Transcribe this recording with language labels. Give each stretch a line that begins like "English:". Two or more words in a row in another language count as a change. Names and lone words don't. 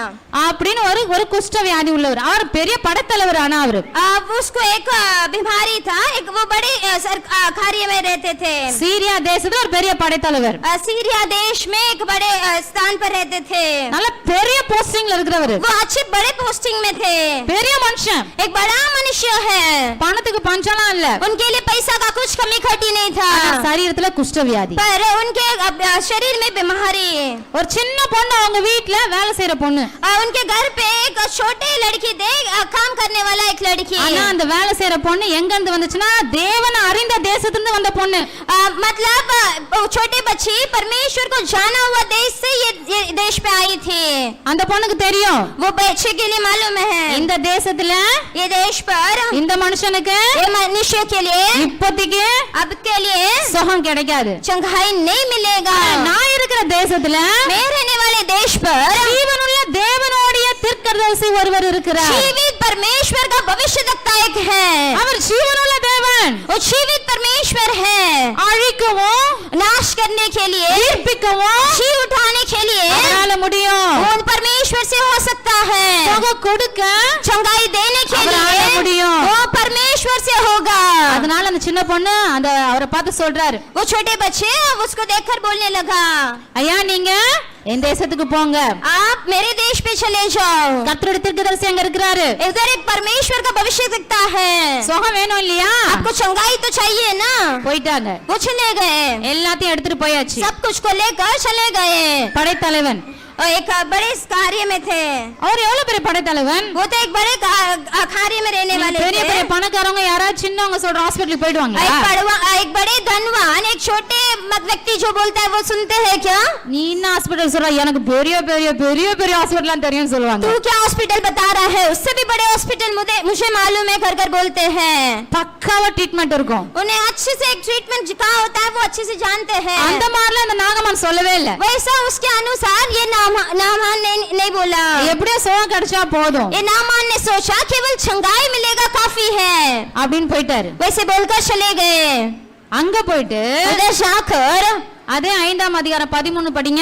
Tamil: அப்படின்னு ஒரு குஷ்டவியாதி உள்ளவர். அவர் பெரிய படைத்தலைவர். ஆனா அவரு
Hindi: उसको एक बीमारी था, एक वो बड़े कार्य में रहते थे.
Tamil: சீரியா தேசத்துல ஒரு பெரிய படைத்தலைவர்.
Hindi: सीरिया देश में एक बड़े स्थान पर रहते थे.
Tamil: நல்ல பெரிய போஸ்டிங்ல இருக்கிறவர்.
Hindi: वो अच्छे बड़े पोस्टिंग में थे.
Tamil: பெரிய மனுஷன்.
Hindi: एक बड़ा मनुष्य है.
Tamil: பணத்துக்கு பஞ்சம்லாம் இல்ல.
Hindi: उनके लिए पैसा का कुछ कमी खटी नहीं था.
Tamil: சரீரத்துல குஷ்டவியாதி.
Hindi: पर उनके शरीर में बीमारी.
Tamil: ஒரு சின்ன பொண்ணு அவங்க வீட்ல வேலை செய்யற பொண்ணு.
Hindi: उनके घर पे एक छोटी लड़की थे, काम करने वाला एक लड़की.
Tamil: ஆனா அந்த வேலை செய்யற பொண்ணு எங்க இருந்து வந்துச்சுன்னா தேவனை அறிந்த தேசத்துல இருந்து வந்த பொண்ணு.
Hindi: मतलब छोटे बच्ची परमेश्वर को जाना हुआ देश से ये देश पे आई थी.
Tamil: அந்த பொண்ணுக்கு தெரியும்,
Hindi: वो बच्चे के लिए मालूम है
Tamil: இந்த தேசத்துல
Hindi: ये देश पर
Tamil: இந்த மனுஷனுக்கு
Hindi: ये मनुष्य के लिए
Tamil: இப்போதைக்கு
Hindi: अब के लिए
Tamil: சுகம் கிடைக்காது.
Hindi: चंगाई नहीं मिलेगा.
Tamil: நான் இருக்கிற தேசத்துல
Hindi: मैं रहने वाले देश पर
Tamil: ஜீவனுள்ள தேவனுடைய தீர்க்கதரிசி ஒருவர் இருக்கிறார்.
Hindi: जीवित परमेश्वर का भविष्यद्वक्ता एक है.
Tamil: அவர் ஜீவனுள்ள தேவன்.
Hindi: वो जीवित परमेश्वर है.
Tamil: அழிக்கவும்
Hindi: नाश करने के लिए,
Tamil: உயிர்ப்பிக்கவும்
Hindi: जी उठाने के लिए
Tamil: அவரால முடியும்.
Hindi: वो परमेश्वर से हो सकता है.
Tamil: சுகம் கொடுக்க
Hindi: चंगाई देने के
Tamil: அவரால
Hindi: लिए
Tamil: முடியும்.
Hindi: वो परमेश्वर से होगा.
Tamil: அதனால அந்த சின்ன பொண்ணு அந்த அவரை பார்த்து சொல்றாரு,
Hindi: वो छोटे बच्चे उसको देखकर बोलने लगा,
Tamil: ஐயா நீங்க என் தேசத்துக்கு போங்க,
Hindi: आप मेरे देश पे चले जाओ.
Tamil: கர்த்தருடைய தீர்க்கதரிசி அங்க இருக்கிறாரு,
Hindi: इधर एक परमेश्वर का भविष्य दिखता है.
Tamil: சுகம் வேணும் இல்லையா?
Hindi: आपको चंगाई तो चाहिए ना.
Tamil: போயிட்டாங்க,
Hindi: वो चले गए,
Tamil: எல்லாத்தையும் எடுத்துட்டு போயாச்சு.
Hindi: सब कुछ को लेकर चले गए.
Tamil: படைத்தலைவன்
Hindi: और एक बड़े कार्य में थे.
Tamil: அவர் எவ்வளவு பெரிய படைத்தலைவன்?
Hindi: वो तो एक बड़े कार्य में रहने वाले
Tamil: பெரிய
Hindi: थे.
Tamil: பெரிய பணக்காரங்க யாராவது சின்னவங்க சொல்ற ஹாஸ்பிடலுக்கு போயிடுவாங்க.
Hindi: एक बड़े धनवान एक छोटे व्यक्ति जो बोलता है वो सुनते हैं क्या?
Tamil: நீ என்ன ஹாஸ்பிடல் சொல்ற? எனக்கு பெரிய பெரிய பெரிய பெரிய ஹாஸ்பிடல்லாம் தெரியும் சொல்லுவாங்க.
Hindi: तू क्या हॉस्पिटल बता रहा है? उससे भी बड़े हॉस्पिटल मुझे मालूम है कर कर बोलते हैं.
Tamil: பக்காவா ட்ரீட்மெண்ட் இருக்கும்.
Hindi: उन्हें अच्छे से एक ट्रीटमेंट कहाँ होता है वो अच्छे से जानते हैं.
Tamil: அந்த மாதிரிலாம் இந்த நாகமான் சொல்லவே இல்ல.
Hindi: वैसा उसके अनुसार ये नामान नहीं बोला.
Tamil: எப்படியோ சுகம் கிடைச்சா போதும்
Hindi: ये नामान ने सोचा केवल चंगाई मिलेगा काफी है,
Tamil: அப்படின்னு போயிட்டாரு.
Hindi: वैसे बोलकर चले गए.
Tamil: அங்க போயிட்டு
Hindi: उधर जाकर
Tamil: அதே 5ஆம் அதிகாரம் 13 படிங்க.